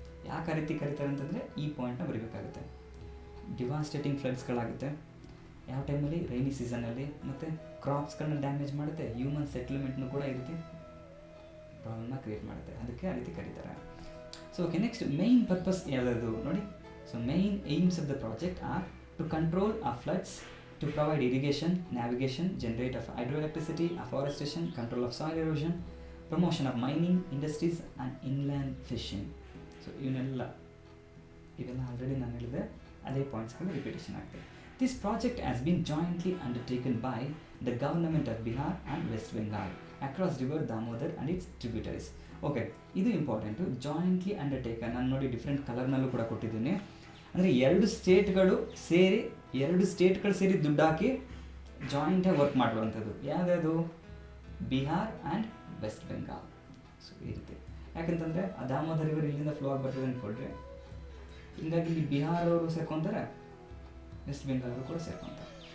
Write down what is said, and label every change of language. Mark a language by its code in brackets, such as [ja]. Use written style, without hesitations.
[kn] ಯಾಕೆ ಆ ರೀತಿ ಕರೀತಾರೆ ಅಂತಂದರೆ ಈ ಪಾಯಿಂಟ್ನ ಬರೀಬೇಕಾಗುತ್ತೆ. ಡಿವಾಸ್ಟೇಟಿಂಗ್ ಫ್ಲಡ್ಸ್ಗಳಾಗುತ್ತೆ ಯಾವ ಟೈಮಲ್ಲಿ, ರೈನಿ ಸೀಸನಲ್ಲಿ, ಮತ್ತು ಕ್ರಾಪ್ಸ್ಗಳನ್ನ ಡ್ಯಾಮೇಜ್ ಮಾಡುತ್ತೆ, ಹ್ಯೂಮನ್ ಸೆಟಲ್ಮೆಂಟ್ನು ಕೂಡ ಈ ರೀತಿ ಪ್ರಾಬ್ಲಮ್ನ ಕ್ರಿಯೇಟ್ ಮಾಡುತ್ತೆ, ಅದಕ್ಕೆ ಆ ರೀತಿ ಕರೀತಾರೆ. So okay, next main purpose ಯಾವುದಾದ್ರು ನೋಡಿ. [en] So main aims of the project are to control ಆ floods, to provide irrigation, navigation, generate of hydroelectricity, afforestation, control of soil erosion, promotion of mining, industries and inland fishing. [kn] So ಇವೆಲ್ಲ already ನಾನು ಹೇಳಿದೆ, ಅದೇ ಪಾಯಿಂಟ್ಸ್ಗಳು repetition ಆಗ್ತದೆ. [en] This project has been jointly undertaken by the government of Bihar and West Bengal across river Damodar and its tributaries. [kn] Okay, ಇದು important, jointly undertaken. ನಾನು ನೋಡಿ different ಕಲರ್ನಲ್ಲೂ ಕೂಡ ಕೊಟ್ಟಿದ್ದೀನಿ. ಅಂದರೆ ಎರಡು ಸ್ಟೇಟ್ಗಳು ಸೇರಿ ದುಡ್ಡು ಹಾಕಿ ಜಾಯಿಂಟಾಗಿ ವರ್ಕ್ ಮಾಡುವಂಥದ್ದು. ಯಾವುದ್ಯಾವುದು? Bihar and West Bengal. So ಈ ರೀತಿ, ಯಾಕಂತಂದರೆ ಆ ದಾಮೋದರ್ ರಿವರ್ ಇಲ್ಲಿಂದ ಫ್ಲೋ ಆಗಿ ಬರ್ತದೆ ಅಂದ್ಕೊಳ್ರಿ, ಹಿಂಗಾಗಿ ಇಲ್ಲಿ ಬಿಹಾರ್ ಅವರು ಸೇರ್ಕೊತಾರೆ, ವೆಸ್ಟ್ ಬೆಂಗಾಲ್ ಅವರು ಕೂಡ ಸೇರ್ಕೊತಾರೆ.